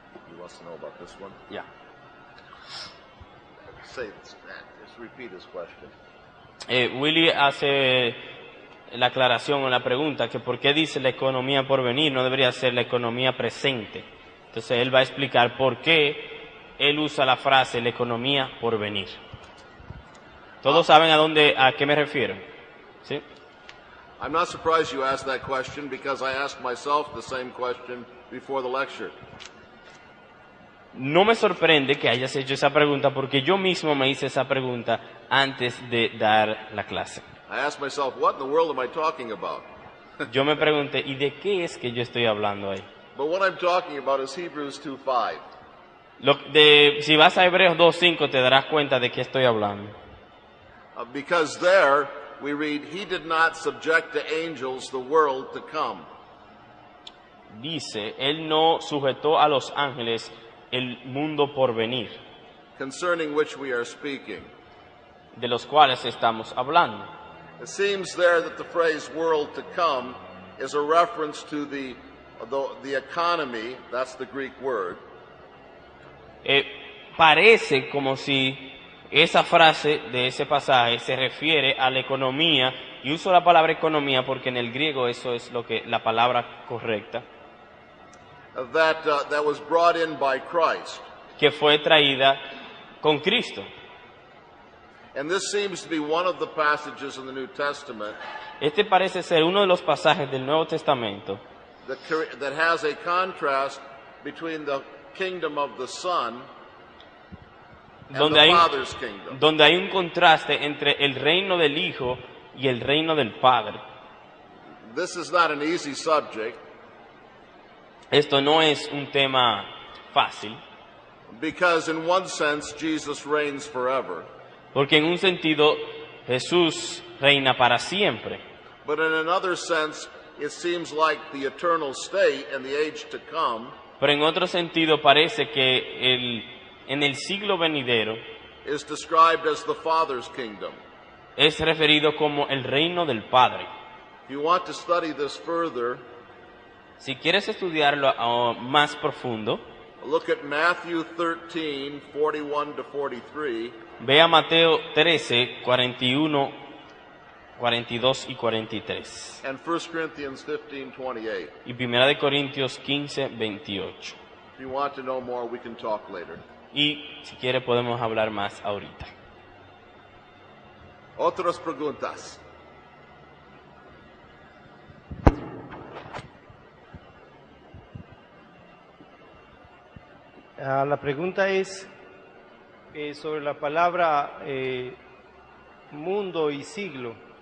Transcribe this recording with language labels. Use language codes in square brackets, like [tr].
[en] You want to know about this one? Yeah. Say this, just repeat his question. [es] Willy hace la aclaración o la pregunta que por qué dice la economía por venir, no debería ser la economía presente. Entonces él va a explicar por qué él usa la frase la economía por venir. ¿Todos saben a qué me refiero? ¿Sí? [en] I'm not surprised you asked that question because I asked myself the same question before the lecture. [es] No me sorprende que hayas hecho esa pregunta porque yo mismo me hice esa pregunta antes de dar la clase. [en] I asked myself, what in the world am I talking about? [es] Yo me pregunté, ¿y de qué es que yo estoy hablando ahí? [en] But what I'm talking about is Hebrews 2:5. [es] Si vas a Hebreos 2:5 te darás cuenta de qué estoy hablando. [en] Because there we read, he did not subject to angels the world to come. [es] Dice, él no sujetó a los ángeles el mundo por venir, [en] Concerning which we are speaking. [es] de los cuales estamos hablando. [en] It seems there that the phrase world to come is a reference to the economy, that's the Greek word. [es] Parece como si esa frase de ese pasaje se refiere a la economía, y uso la palabra economía porque en el griego eso es la palabra correcta, [en] That was brought in by Christ. [es] que fue traída con Cristo. [en] And this seems to be one of the passages in the New Testament [es] Este parece ser uno de los pasajes del Nuevo Testamento [en] that has a contrast between the kingdom of the Son and the Father's kingdom. [es] donde hay un contraste entre el reino del Hijo y el reino del Padre. [en] This is not an easy subject. [es] Esto no es un tema fácil, [en] Because in one sense, Jesus reigns forever. [es] porque en un sentido Jesús reina para siempre, [en] But in another sense, it seems like the eternal state and the age to come [es] pero en otro sentido parece que en el siglo venidero [en] is described as the Father's kingdom. [es] es referido como el reino del Padre. [en] If you want to study this further, [es] Si quieres estudiarlo más profundo, [en] look at Matthew 13, 41 to 43, [es] ve a Mateo 13, 41, 42 y 43. [en] and 1 Corinthians 15, 28. [es] Y 1 de Corintios 15, 28. [en] If you want to know more, we can talk later. [es] Y si quiere podemos hablar más ahorita. Otras preguntas. La pregunta es sobre la palabra mundo y siglo.